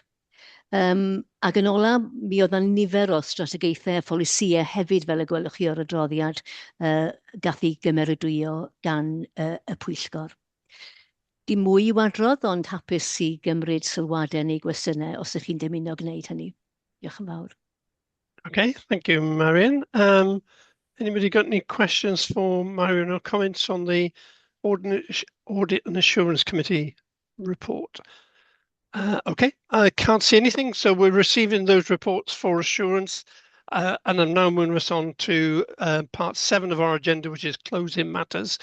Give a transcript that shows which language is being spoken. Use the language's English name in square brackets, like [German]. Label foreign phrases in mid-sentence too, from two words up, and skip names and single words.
[Welsh] Ac yn ola, mi oedd yna nifer o strategaethau a pholisïau hefyd, fel y gwelwch chi o'r adroddiad, gath ei gymeradwyo gan y pwyllgor. Dim mwy i wadrodd, ond hapus i gymryd sylwadau neu gwestiynau os ydych chi'n dymuno gwneud hynny. Diolch yn fawr. [English] Okay, thank you, Marion. Anybody got any questions for Marion or comments on the Audit and Assurance Committee report? Okay, I can't see anything, so we're receiving those reports for assurance, and I'm now moving us on to part 7 of our agenda, which is closing matters.